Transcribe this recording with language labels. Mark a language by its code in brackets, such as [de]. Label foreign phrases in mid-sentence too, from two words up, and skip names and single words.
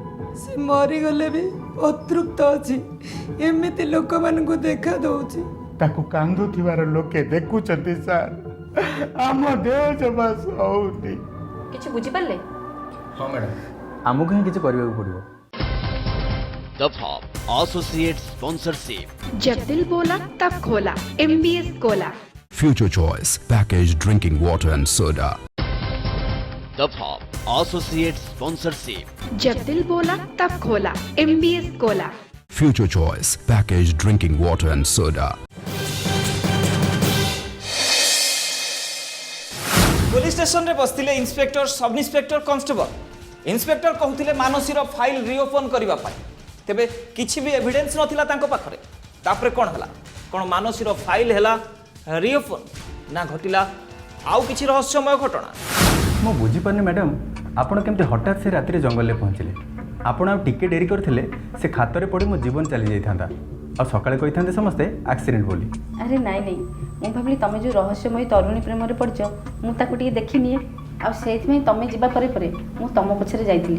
[or] ସେ ମରିଗଲେ ବି ଅତୃପ୍ତ ଅଛି ଏମିତି ଲୋକମାନଙ୍କୁ ଦେଖା ଦଉଛି ତାକୁ କାନ୍ଦୁଥିବାର ଲୋକେ ଦେଖୁଛନ୍ତି ସାର୍ ଆମ ଦେହ ଜମା ସହୁନି କିଛି ବୁଝିପାରିଲେ ହଁ ମ୍ୟାଡ଼ାମ୍ ଆମକୁ ହିଁ କିଛି କରିବାକୁ ପଡ଼ିବ। [en] Dafa associate sponsorship [hi] जब दिल बोला तब खोला MBS कोला [en] Future Choice Packaged Drinking Water and Soda. Dafa associate sponsorship [hi] जब दिल बोला तब खोला MBS कोला [en] Future Choice Packaged Drinking Water and Soda. police station [or] ରେ ବସିଥିଲେ [en] inspector sub inspector constable inspector [or] କହୁଥିଲେ ମାନସୀର [en] file reopen [or] କରିବା ପାଇଁ ତେବେ କିଛି ବି ଏଭିଡେନ୍ସ ନଥିଲା ତାଙ୍କ ପାଖରେ ତାପରେ କ'ଣ ହେଲା କ'ଣ ମାନସୀର ଫାଇଲ ହେଲା ରିଓପନ ନା ଘଟିଲା ଆଉ କିଛି ରହସ୍ୟମୟ ଘଟଣା ମୁଁ ବୁଝିପାରୁନି ମ୍ୟାଡ଼ାମ୍ ଆପଣ କେମିତି ହଠାତ୍ ସେ ରାତିରେ ଜଙ୍ଗଲରେ ପହଞ୍ଚିଲେ? ଆପଣ ଆଉ ଟିକେ ଡେରି କରିଥିଲେ ସେ ଖାତରେ ପଡ଼ି ମୋ ଜୀବନ ଚାଲିଯାଇଥାନ୍ତା ଆଉ ସକାଳେ କହିଥାନ୍ତେ ସମସ୍ତେ ଆକ୍ସିଡେଣ୍ଟ ବୋଲି। ଆରେ ନାଇଁ ନାଇଁ ମୁଁ ଭାବିଲି ତମେ ଯେଉଁ ରହସ୍ୟମୟୀ ତରୁଣୀ ପ୍ରେମରେ ପଡ଼ିଛ ମୁଁ ତାକୁ ଟିକେ ଦେଖିନିଏ ଆଉ ସେଇଥିପାଇଁ ତମେ ଯିବା ପରେ ପରେ ମୁଁ ତମ ପଛରେ ଯାଇଥିଲି